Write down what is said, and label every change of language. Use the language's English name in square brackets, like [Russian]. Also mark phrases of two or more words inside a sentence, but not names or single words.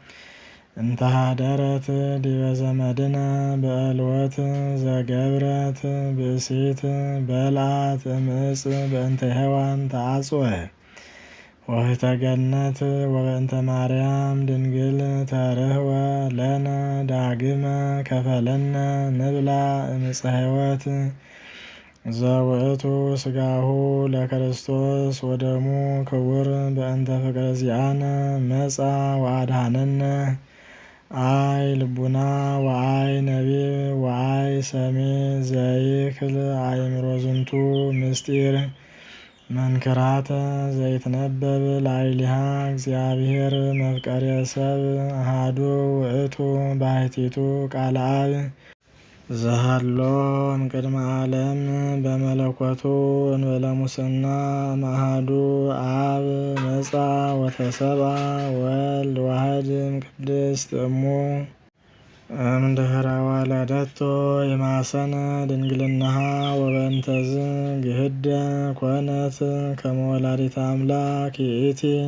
[Geez] እንተሃደረት ዲበ ዘመድነ በዕልወት ዘገብረት ብእሲት በልዓት እምዕፅ በእንተ ሔዋን ተአጽወ ወህተ ገነት ወበእንተ ማርያም ድንግል ተርህወ ለነ ዳግመ ከፈለነ ንብላ እምዕፀ ሕይወት ዘውእቱ ሥጋሁ ለክርስቶስ ወደሙ ክቡር በእንተ ፍቅረ ዚአነ መጻ ወአድኀነነ አይ ልቡና ወአይ ነቢብ ወአይ ሰሜ ዘይክል አእምሮ ዝንቱ ምስጢር መንክራተ ዘይትነበብ ላዕሌሃ እግዚአብሔር መፍቀሬ ሰብእ አሐዱ ውእቱ ባሕቲቱ ቃለ አብ ዘሃሎ እምቅድመ ዓለም በመለኮቱ እንበለ ሙስና እምአሐዱ አብ መጻ ወተሰብአ ወልድ ዋሕድ እምቅድስት እሙ እምድኅረ ወለደቶ ይማሰነ ድንግልናሃ ወበእንተዝ ግህደ ኮነት ከመ ወላዲተ አምላክ ይእቲ